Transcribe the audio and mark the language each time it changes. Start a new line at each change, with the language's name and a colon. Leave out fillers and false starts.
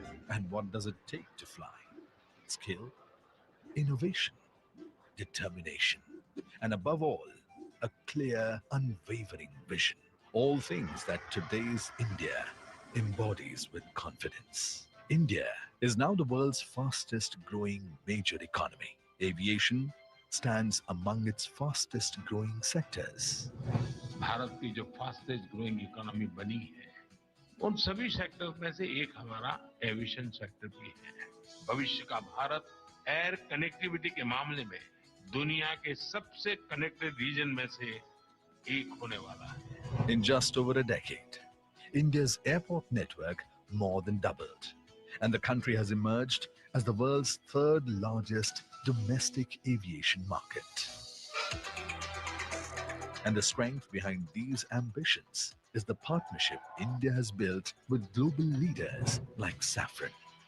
English: And what does it take to fly? Skill, innovation, determination, and above all, a clear, unwavering vision. All things that today's India embodies with confidence. India is now the world's fastest growing major economy. Aviation stands among its fastest growing sectors.
Hindi: Bharat की जो fastest growing economy बनी है उन सभी sector में से एक हमारा एविएशन सेक्टर भी है। भविष्य का भारत एयर कनेक्टिविटी के मामले में दुनिया के सबसे कनेक्टेड रीजन में से एक होने वाला है।
English: In just over a decade, India's airport network more than doubled, and the country has emerged as the world's third largest domestic aviation market. And the strength behind these ambitions is the partnership India has built with global leaders like Safran.